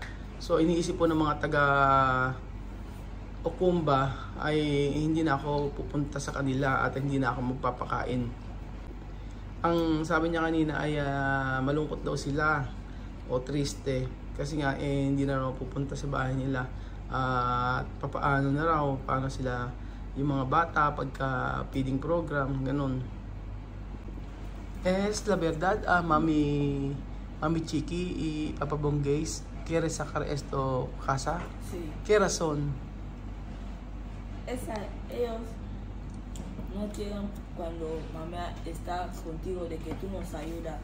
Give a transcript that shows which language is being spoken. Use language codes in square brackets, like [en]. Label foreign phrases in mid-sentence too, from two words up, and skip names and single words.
[tl] So iniisip po ng mga taga Okumba ay hindi na ako pupunta sa kanila at hindi na ako magpapakain. Ang sabi niya kanina ay malungkot daw sila o triste kasi nga hindi na raw pupunta sa bahay nila. Paano na raw, paano sila yung mga bata pagka feeding program, ganun. [es] Es la verdad, Mami Chiqui y Papa Bongays, ¿quieres sacar esto casa? Sí. ¿Qué razón? Ellos no quieren cuando mamá está contigo de que tú nos ayudas.